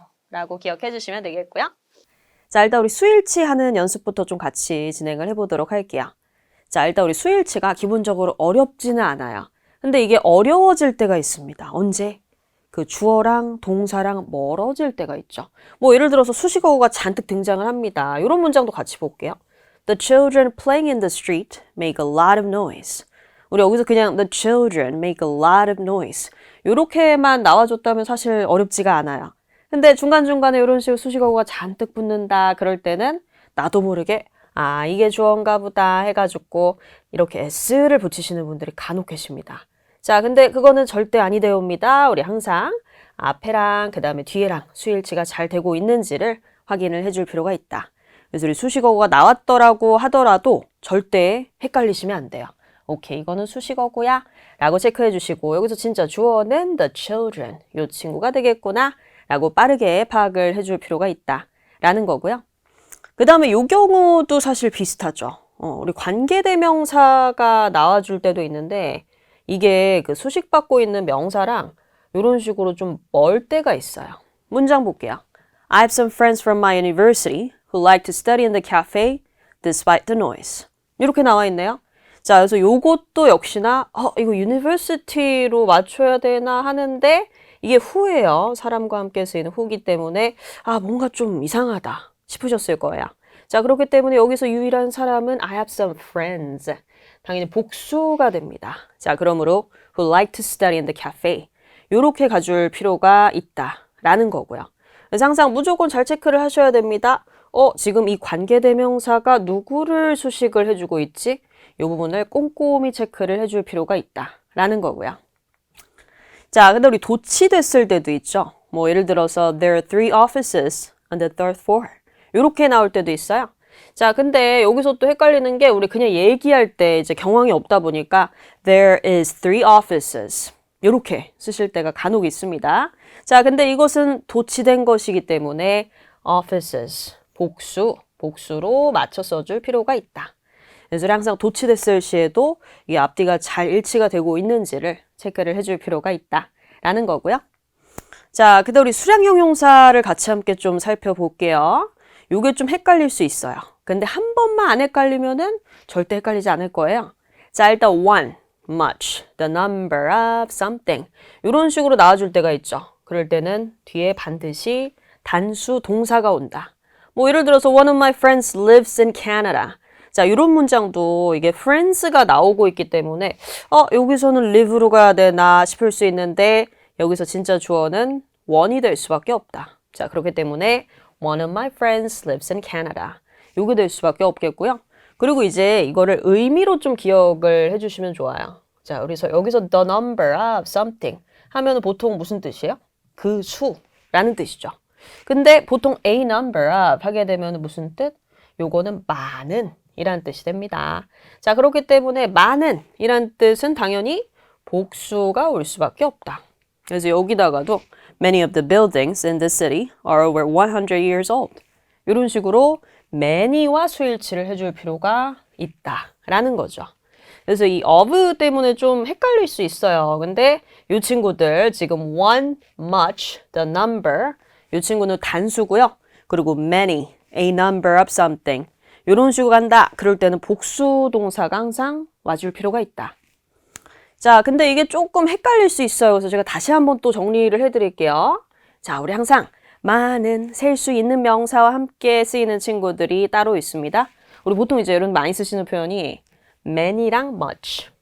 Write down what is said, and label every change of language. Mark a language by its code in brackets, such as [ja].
[ko] 라고 기억해 주시면 되겠고요. 자, 일단 우리 수일치 하는 연습부터 좀 같이 진행을 해보도록 할게요. 자, 일단 우리 수일치가 기본적으로 어렵지는 않아요. 근데 이게 어려워질 때가 있습니다. 언제? 그 주어랑 동사랑 멀어질 때가 있죠. 뭐 예를 들어서 수식어가 잔뜩 등장을 합니다. 이런 문장도 같이 볼게요. [en] The children playing in the street make a lot of noise. [ko] 우리 여기서 그냥 [en] the children make a lot of noise. [ko] 이렇게만 나와줬다면 사실 어렵지가 않아요. 근데 중간중간에 이런 식으로 수식어가 잔뜩 붙는다. 그럴 때는 나도 모르게 이게 주어인가 보다 해가지고 이렇게 s를 붙이시는 분들이 간혹 계십니다. 자, 근데 그거는 절대 아니되옵니다. 우리 항상 앞에랑 그 다음에 뒤에랑 수일치가 잘 되고 있는지를 확인을 해줄 필요가 있다. 그래서 우리 수식어가 나왔더라고 하더라도 절대 헷갈리시면 안 돼요. 오케이, 이거는 수식어고야 라고 체크해 주시고 여기서 진짜 주어는 the children, 이 친구가 되겠구나 라고 빠르게 파악을 해줄 필요가 있다 라는 거고요. 그 다음에 이 경우도 사실 비슷하죠. 우리 관계대명사가 나와줄 때도 있는데 이게 그 수식받고 있는 명사랑 이런 식으로 좀 멀 때가 있어요. 문장 볼게요. [en] I have some friends from my university who like to study in the cafe despite the noise. [ko] 이렇게 나와 있네요. 자, 그래서 요것도 역시나 이거 university로 맞춰야 되나 하는데 이게 who예요. 사람과 함께 쓰이는 who기 때문에 뭔가 좀 이상하다 싶으셨을 거예요. 자, 그렇기 때문에 여기서 유일한 사람은 [en] I have some friends. [ko] 당연히 복수가 됩니다. 자, 그러므로 [en] who like to study in the cafe. [ko] 요렇게 가줄 필요가 있다라는 거고요. 그래서 항상 무조건 잘 체크를 하셔야 됩니다. 지금 이 관계대명사가 누구를 수식을 해주고 있지? 이 부분을 꼼꼼히 체크를 해줄 필요가 있다라는 거고요. 자, 근데 우리 도치됐을 때도 있죠. 뭐 예를 들어서 [en] there are 3 offices on the third floor. [ko] 요렇게 나올 때도 있어요. 자, 근데 여기서 또 헷갈리는 게 우리 그냥 얘기할 때 이제 경황이 없다 보니까 [en] there is 3 offices. [ko] 요렇게 쓰실 때가 간혹 있습니다. 자, 근데 이것은 도치된 것이기 때문에 offices, 복수로 맞춰 써줄 필요가 있다. 그래서 항상 도치됐을 시에도 이 앞뒤가 잘 일치가 되고 있는지를 체크를 해줄 필요가 있다라는 거고요. 자, 그다음 우리 수량 형용사를 같이 함께 좀 살펴볼게요. 요게 좀 헷갈릴 수 있어요. 근데 한 번만 안 헷갈리면은 절대 헷갈리지 않을 거예요. 자, 일단 one, much, the number of something 이런 식으로 나와줄 때가 있죠. 그럴 때는 뒤에 반드시 단수 동사가 온다. 뭐 예를 들어서 [en] one of my friends lives in Canada. [ko] 자, 이런 문장도 이게 friends가 나오고 있기 때문에 여기서는 live로 가야 되나 싶을 수 있는데 여기서 진짜 주어는 one이 될 수밖에 없다. 자, 그렇기 때문에 [en] one of my friends lives in Canada. [ko] 요게 될 수밖에 없겠고요. 그리고 이제 이거를 의미로 좀 기억을 해주시면 좋아요. 자, 그래서 여기서 the number of something 하면은 보통 무슨 뜻이에요? 그 수라는 뜻이죠. 근데 보통 a number of 하게 되면 무슨 뜻? 요거는 많은 이란 뜻이 됩니다. 자, 그렇기 때문에 많은 이란 뜻은 당연히 복수가 올 수밖에 없다. 그래서 여기다가도 [en] many of the buildings in the city are over 100 years old. [ko] 이런 식으로 many와 수일치를 해줄 필요가 있다라는 거죠. 그래서 이 of 때문에 좀 헷갈릴 수 있어요. 근데 이 친구들 지금 one, much, the number 이 친구는 단수고요. 그리고 many, a number of something 이런 식으로 간다. 그럴 때는 복수 동사가 항상 와줄 필요가 있다. 자, 근데 이게 조금 헷갈릴 수 있어요. 그래서 제가 다시 한번 또 정리를 해드릴게요. 자, 우리 항상 많은, 셀 수 있는 명사와 함께 쓰이는 친구들이 따로 있습니다. 우리 보통 이제 이런 많이 쓰시는 표현이 many랑 much.